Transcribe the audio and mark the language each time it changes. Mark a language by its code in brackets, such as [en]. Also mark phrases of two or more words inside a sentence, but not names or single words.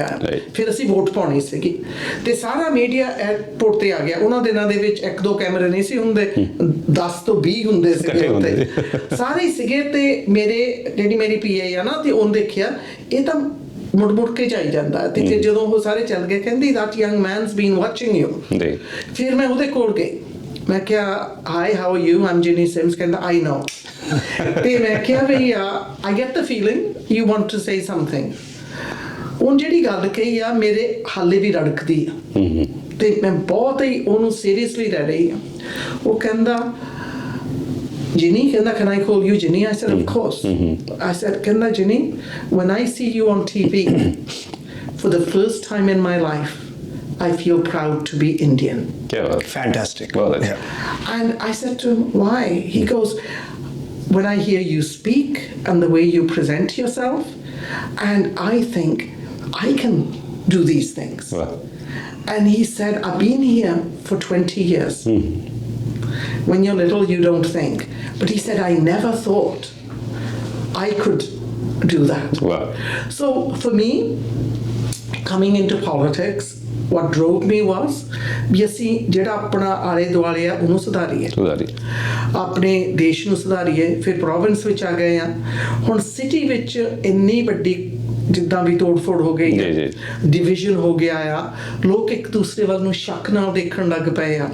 [pa] ਫਿਰ ਅਸੀਂ ਵੋਟ ਪਾਉਣੀ ਸੀਗੀ, ਤੇ ਸਾਰਾ ਮੀਡੀਆ 에ਅਰਪੋਰਟ ਤੇ ਆ ਗਿਆ। ਉਹਨਾਂ ਦਿਨਾਂ ਦੇ ਵਿੱਚ 1-2 ਕੈਮਰੇ ਨਹੀਂ ਸੀ ਹੁੰਦੇ, 10 ਤੋਂ 20 ਹੁੰਦੇ ਸੀਗੇ ਉੱਤੇ, ਸਾਰੇ ਸੀਗੇ। ਤੇ ਜਿਹੜੀ ਮੇਰੀ PA ਆ ਨਾ, ਤੇ ਉਹਨੇ ਦੇਖਿਆ ਇਹ ਤਾਂ ਮੁੜ ਕੇ ਜਾਈ ਜਾਂਦਾ, ਤੇ ਫਿਰ ਜਦੋਂ ਉਹ ਸਾਰੇ ਚੱਲ ਗਏ, ਕਹਿੰਦੀ [en] that young man's been watching you। [pa] ਫਿਰ ਮੈਂ ਉਹਦੇ ਕੋਲ ਗਈ, ਮੈਂ ਕਿਹਾ [en] hi how are you, I'm Jinny Sims। [pa] ਕਹਿੰਦਾ [en] I know। [pa] ਤੇ ਮੈਂ ਕਿਹਾ ਵੀ [en] I get the feeling you want to say something। [pa] ਉਹ ਜਿਹੜੀ ਗੱਲ ਕਹੀ ਆ, ਮੇਰੇ ਹਾਲੇ ਵੀ ਰੜਕਦੀ ਆ, ਤੇ ਮੈਂ ਬਹੁਤ ਹੀ ਉਹਨੂੰ ਸੀਰੀਅਸਲੀ ਲੈ ਰਹੀ ਆ। ਉਹ ਕਹਿੰਦਾ Jinny, ਕਹਿੰਦਾ [en] can I call you Jinny? I said of course। I said ਕਹਿੰਦਾ Jinny, when I see you on TV for the first time in my life, I feel proud to be Indian। Fantastic. And I said to him, why? He goes, when I hear you speak and the way you present yourself, and I think I can do these things. And he said, I've been here for 20 years. When you're little, you don't think. But he said, I never thought I could do that. So for me, coming into politics, what drove me was [pa] ਵੀ ਅਸੀਂ ਜਿਹੜਾ ਆਪਣਾ ਆਲੇ ਦੁਆਲੇ ਆ ਉਹਨੂੰ ਸੁਧਾਰੀਏ, ਆਪਣੇ ਦੇਸ਼ ਨੂੰ ਸੁਧਾਰੀਏ। ਫਿਰ ਪ੍ਰੋਵਿੰਸ ਵਿੱਚ ਆ ਗਏ ਆ, ਹੁਣ ਸਿਟੀ ਵਿੱਚ ਇੰਨੀ ਵੱਡੀ ਜਿੱਦਾਂ ਵੀ ਤੋੜ ਫੋੜ ਹੋ ਗਈ ਹੈ, ਡਿਵੀਜ਼ਨ ਹੋ ਗਿਆ ਆ, ਲੋਕ ਇੱਕ ਦੂਸਰੇ ਵੱਲ ਨੂੰ ਸ਼ੱਕ ਨਾਲ ਦੇਖਣ ਲੱਗ ਪਏ ਆ।